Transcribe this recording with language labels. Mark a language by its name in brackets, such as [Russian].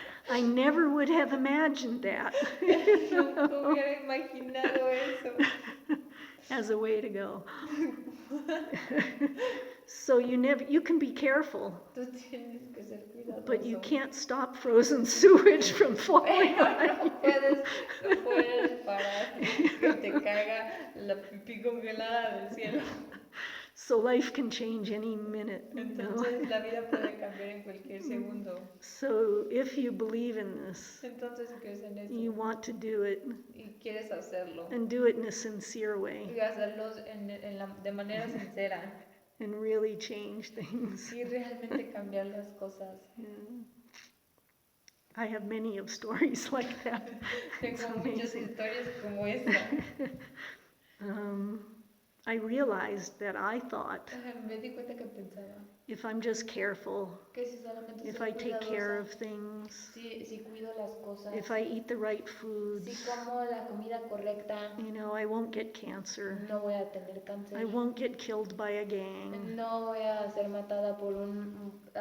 [English] I never would have imagined that [Spanish] Nunca hubiera imaginado eso. [English] as a way to go. So you can be careful, [Spanish] Tú tienes que ser cuidadoso. [English] but you can't stop frozen sewage from falling [Spanish] Pero [English] on you. [Spanish] no puedes parar que te caiga la pipí congelada del cielo. [English] So life can change any minute, you know. [Spanish] Entonces la vida puede cambiar en cualquier segundo. [English] So if you believe in this, [Spanish] Entonces si crees en eso [English] you want to do it, [Spanish] y quieres hacerlo [English] and do it in a sincere way, [Spanish] y hacerlo de manera sincera [English] and really change things. [Spanish] y realmente cambiar las cosas. [English] Yeah. I have many of stories like that. It's [Spanish] Tengo muchas [English] amazing. [Spanish] historias como esta. [English] I realized that I thought [Spanish] Me di cuenta que pensaba [English] if I'm just careful, [Spanish] que si solamente [English] if [Spanish] soy [English] I take care of [Spanish] cuidadosa, [English] things, [Spanish] si cuido las cosas, [English] if I eat the right [Spanish] si [English] foods, [Spanish] como la comida correcta, [English] you know, I won't get cancer. [Spanish] no voy a tener cáncer, [English] I won't get killed by a gang. [Spanish] no voy a ser matada por un